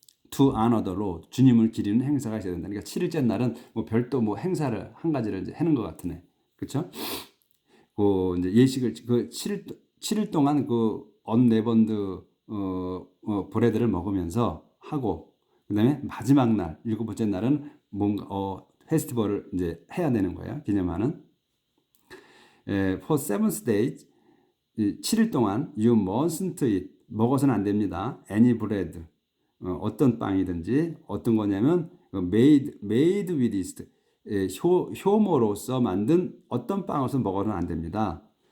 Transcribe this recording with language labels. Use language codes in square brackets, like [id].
[en] to honor the Lord, [ko] 주님을 기리는 행사가 있어야 된다. 그러니까 7일째 날은 뭐 별도 뭐 행사를 한 가지를 이제 하는 것 같으네. 그렇죠? 그 이제 예식을 그 7일 동안 그 언레번드 브레드를 먹으면서 하고, 그다음에 마지막 날 일곱 번째 날은 뭔가 페스티벌을 이제 해야 되는 거예요. 기념하는. [en] For seventh day, [ko] 7일 동안 [en] you mustn't eat, [ko] 먹어서는 안 됩니다. [en] any bread, [ko] 어떤 빵이든지, 어떤 거냐면 [en] made with yeast, [ko] 효모로서 만든 어떤 빵으로서 먹어서는 안 됩니다.